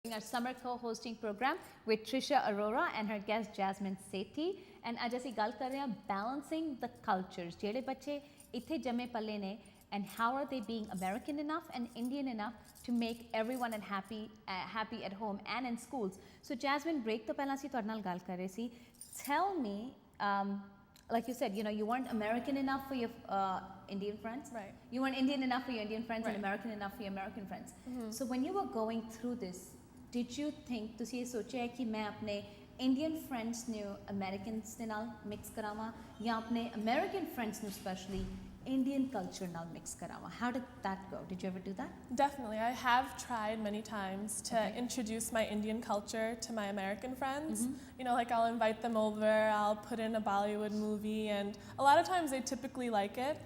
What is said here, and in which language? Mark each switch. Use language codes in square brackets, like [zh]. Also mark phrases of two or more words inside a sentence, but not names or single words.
[en] hosting our summer co-hosting program with Trisha Arora and her guest Jasmine Sethi. [pa] And आज ਅਸੀਂ ਗੱਲ ਕਰ ਰਹੇ ਹਾਂ [en] balancing the cultures. [pa] ਜਿਹੜੇ ਬੱਚੇ ਇੱਥੇ ਜੰਮੇ ਪਲੇ ਨੇ [en] and how are they being American enough and Indian enough to make everyone happy at home and in schools. [pa] So Jasmine, break ਤੋਂ ਪਹਿਲਾਂ ਅਸੀਂ ਤੁਹਾਡੇ ਨਾਲ ਗੱਲ ਕਰ ਰਹੇ ਸੀ. [en] Tell me, like you said, you weren't American enough for your Indian friends. Right. You weren't Indian enough for your Indian friends Right. and American enough for your American friends. So when you were going through this, did you think, [pa] ਤੁਸੀਂ ਇਹ ਸੋਚਿਆ ਕਿ ਮੈਂ ਆਪਣੇ [en] Indian friends [pa] ਨੂੰ Americans ਦੇ ਨਾਲ mix ਕਰਾਵਾਂ ਜਾਂ ਆਪਣੇ [en] American friends [pa] ਨੂੰ [en] especially Indian culture now mix [pa] karawa? [en] How did that go? Did you ever do that? Definitely. I have tried many times to introduce my Indian culture to my American friends. Like I'll invite them over, I'll put in a Bollywood movie, and a lot of times they typically like it.